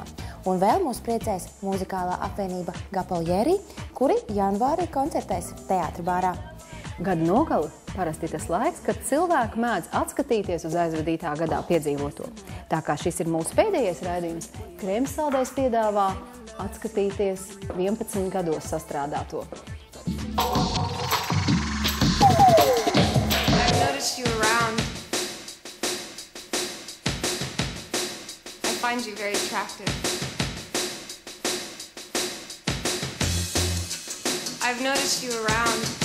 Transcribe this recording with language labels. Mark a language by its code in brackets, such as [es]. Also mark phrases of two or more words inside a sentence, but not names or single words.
[lv] Un vēl mūs priecēs muzikālā apvienība Gapaljeri, kuri janvārī koncertēs Teātra bārā. Gada nogali parasti tas laiks, kad cilvēki mēdz atskatīties uz aizvadītā gadā piedzīvoto. Tā kā šis ir mūsu pēdējais raidījums, Krēms saldējs piedāvā atskatīties 11 gados sastrādāto. [en] You around. I find you very attractive. I've noticed you around.